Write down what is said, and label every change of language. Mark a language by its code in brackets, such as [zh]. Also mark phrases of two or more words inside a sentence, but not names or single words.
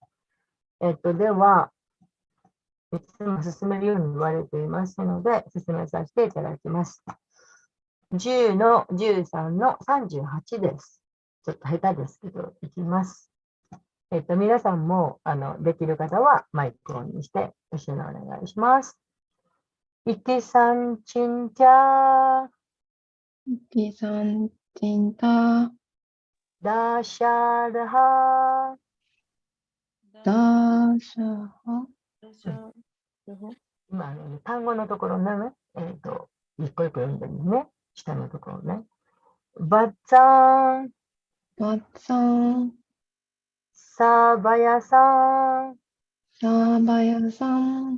[ja] では、いつも進めるように言われていますので、進めさせていただきます。10の13の38です。ちょっと下手ですけど、いきます。皆さんもできる方はマイクオンにして一緒にお願いします。 [pi] Iti sancintya Iti sancinta dasharha dashaha [ja] 今、単語のところね、一個一個読んでるね。下のところね。バッツァン、バッツァン、サーバヤさん、サーバヤさん、